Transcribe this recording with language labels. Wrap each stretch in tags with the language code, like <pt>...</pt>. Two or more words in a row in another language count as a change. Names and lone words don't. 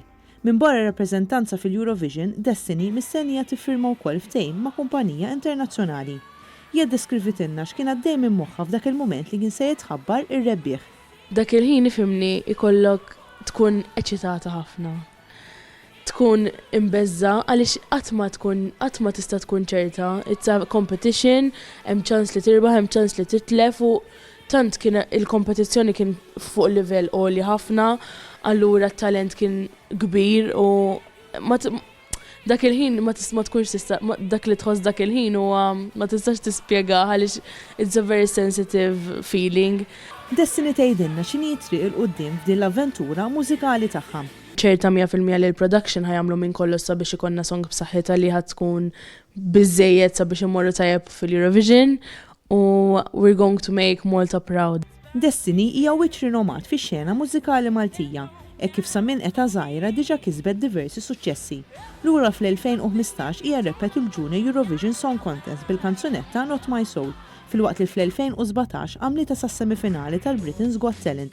<mt>Minn barra rappreżentanza fil-Eurovision, Destiny mistennija tiffirma wkoll ftehim ma' kumpanija internazzjonali. Hija ddeskrivitilna x'kien għaddej minn moħħha f'dak il-mument li kien se jitħabbar ir-rebbieħ. Dak il-ħin ifhimni ikollok tkun eċitata ħafna. Tkun imbeżza għaliex qatt ma tista' tkun ċerta.</mt> <en>It's a competition,</en> <mt>hemm ċans li tirbaħ, hemm ċans li titlef u tant kien il-kompetizzjoni kien fuq livell għoli ħafna, allura t-talent kien kbir u dak il-ħin ma tkunx tista' dak li tħoss dak il-ħin u ma tistax tispjega għaliex</mt> <en>it's a very sensitive feeling.</en> <mt>Destiny tgħidilna x'inhi triq il-qudiem f'din l-avventura mużikali tagħha. ċerta 100% li l-production ħajamlu minn kollu sabiex ikonna song b'saħħitha li ħad tkun biżejjed sabiex immorru tajjeb fil-Eurovision.</mt> <en>U we're going to make Malta proud.</en> <mt>Destiny hija wiċċ rinomat fix-xena mużikali Maltija, kif sa minn età żgħira diġà kisbet diversi suċċessi. Lura fl-2015 hija reppet il-Junior Eurovision Song Contest bil-kanzunetta Not My Soul, filwaqt li fl-2017 għamlita sas-semifinali tal-Britain's Got Talent.</mt>